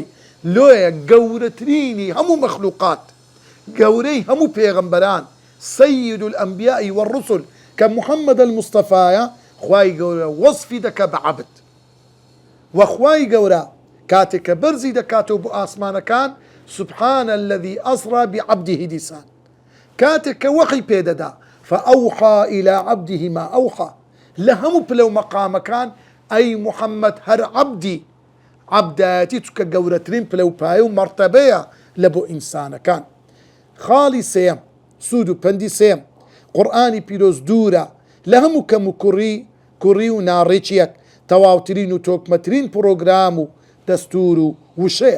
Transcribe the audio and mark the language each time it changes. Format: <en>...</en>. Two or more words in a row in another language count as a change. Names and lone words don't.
<ckb>لۆیە گەورەترینی هەموو مەخلوقات، گەورەی هەموو پێغەمبەران،</ckb> <ar>سەید الئەنبیاء والرسل</ar> <ckb>کە محەممەد المستەفایە، خوای گەورە وەصفی دەکە بە عەبد. و خوای گەورە کاتێک کە بەرزی دەکاتەوە بۆ ئاسمانەکان</ckb> <ar>سبحان الذي أسرى بعبده</ar> <ckb>دیسان، کاتێک کە وەحی پێدەدا</ckb> <ar>فأوحى إلى عبده ما أوحى،</ar> <ckb>لە هەموو پلە و مەقامەکان ئەی محەممەد هەر عەبدی، عەبدایەتی چکە گەورەترین پلەپایە و مەرتەبەیە لە بۆ ئینسانەکان. خاڵی سێم سوود و پەندی سێم قورئانی پیرۆز دوورە لە هەموو کەم و کوڕی و ناڕێکیەک تەواوترین و تۆکمەترین پرۆگرام و دەستور و وشەیە.</ckb>